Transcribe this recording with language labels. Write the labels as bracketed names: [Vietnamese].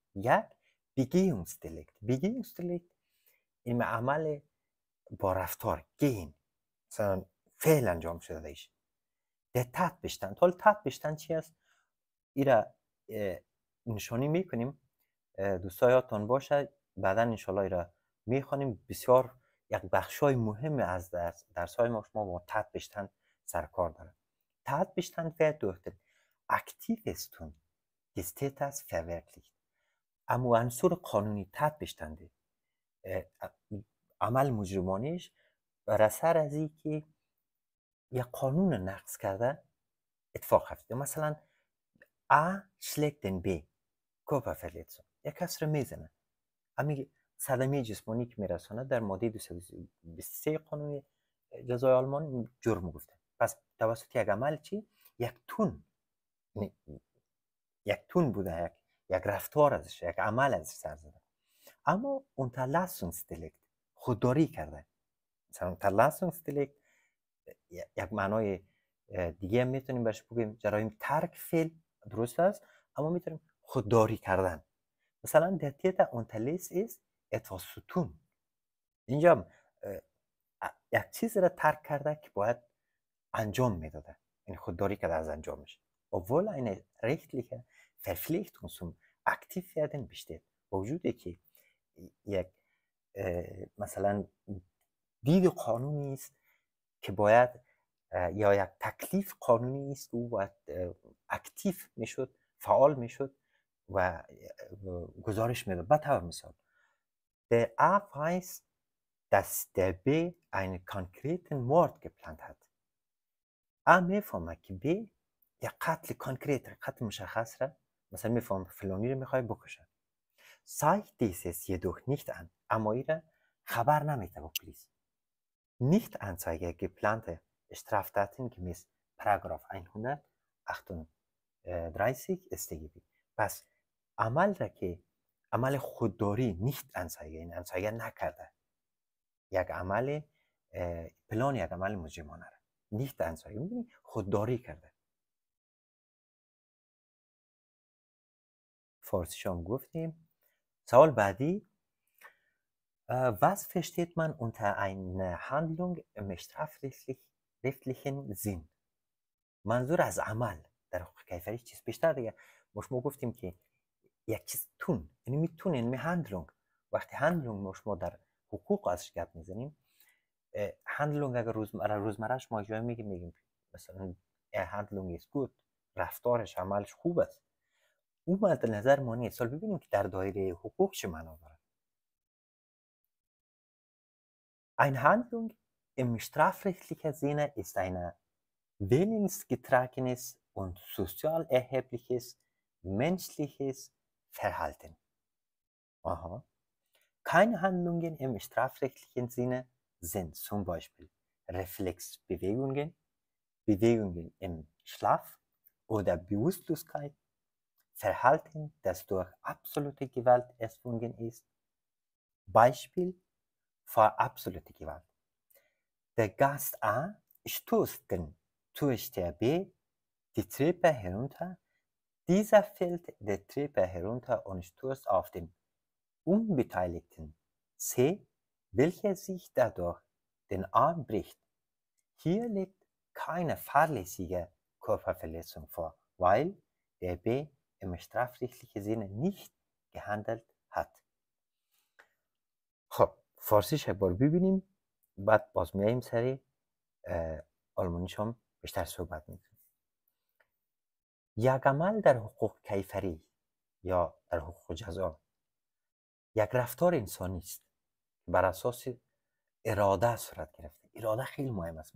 [Persian] یک Begehungsdelikt این عمل با رفتار گین مثلا فعل انجام شده ایش. در Tatbestand. حال Tatbestand چی است؟ این را نشانی میکنیم، دوستا یادتان باشه بعدا انشالله این را میخوانیم. بسیار یک بخشای مهم از درس‌های ما شما با Tatbestand سرکار داره. [German] Tatbestand wird durch den aktives Tun des Täters verwirklicht. [Persian] اما عنصر قانونی Tatbestand عمل مجرمانیش بر اثر از این که یک قانون نقض کرده اتفاق افتاده. مثلا [German] A schlägt den B Körperverletzung، [Persian] یک کس رو میزنه، اما صدمه جسمانی که میرسانه در ماده 223 قانون جزای آلمان جرم گفته. پس توسط یک عمل چی؟ یک تون، یک تون بوده، یک رفتار ازش، یک عمل ازش سر زده. اما Unterlassungsdelikt خودداری کرده. مثلا Unterlassungsdelikt یک معنای دیگه هم میتونیم بهش بگیم جرایم ترک فعل، درست است، اما میتونیم خودداری کردن. [German] مثلا der Täter unterlässt es etwas zu tun. [Persian] اینجا یک چیز را ترک کرده که باید انجام میداده، این خودداری کرده از انجامش. [German] obwohl eine rechtliche Verpflichtung zum Aktivwerden besteht. [Persian] وجوده که یک مثلا دید قانونی است که باید یا یک تکلیف قانونی است که او باید اکتیو میشد، فعال میشد و گزارش میداد. به طور مثال [German] der A weiß, dass der B einen konkreten Mord geplant hat. [Persian] A میفهمه که B یک قتل کانکریت، قتل مشخص را مثلا میفهمه فلانی رو میخوای بکشه. [German] zeigt dieses jedoch nicht an. [Persian] اما این را خبر نمیده به پلیس. [German] nicht Anzeige geplante Straftaten gemäß Paragraph 138 StGB. [Persian] پس عمل را که عمل خودداری nicht Anzeige، این انزایگه نکرده، یک عمل پلان، یک عمل مجرمانه را nicht Anzeige، می‌بینی خودداری کرده. فارسیش هم گفتیم. سوال بعدی، [German] was versteht man unter einer Handlung im strafrechtlichen Sinn؟ [Persian] منظور از عمل در حقوق کیفری چیز؟ بیشتر دیگه ما شما گفتیم که یک چیز تون، یعنی میتونه، یعنی هندلونگ. وقتی هندلونگ ما شما در حقوق ازش گپ میزنیم، هندلونگ اگر روزمرهش ما جای میگیم مثلا هندلونگ [English] is good، [Persian] رفتارش، عملش خوب است، او مد نظر ما نیست. سال ببینیم که در دایره حقوق چه معنا داره. [German] Eine Handlung im strafrechtlichen Sinne ist eine willensgetragenes und sozial erhebliches menschliches Verhalten. Aha. Keine Handlungen im strafrechtlichen Sinne sind zum Beispiel Reflexbewegungen, Bewegungen im Schlaf oder Bewusstlosigkeit, Verhalten, das durch absolute Gewalt erzwungen ist. Beispiel für absolute Gewalt. Der Gast A stößt den Türsteher B die Treppe herunter. Dieser fällt die Treppe herunter und stößt auf den Unbeteiligten C, welcher sich dadurch den Arm bricht. Hier liegt keine fahrlässige Körperverletzung vor, weil der B im strafrechtlichen Sinne nicht gehandelt hat. [Persian] خب فارسیش یک بار ببینیم، بعد باز میاییم سری آلمانیش هم بیشتر صحبت میکنیم. یک عمل در حقوق کیفری یا در حقوق جزا یک رفتار انسانی است که بر اساس اراده صورت گرفته. اراده خیلی مهم است.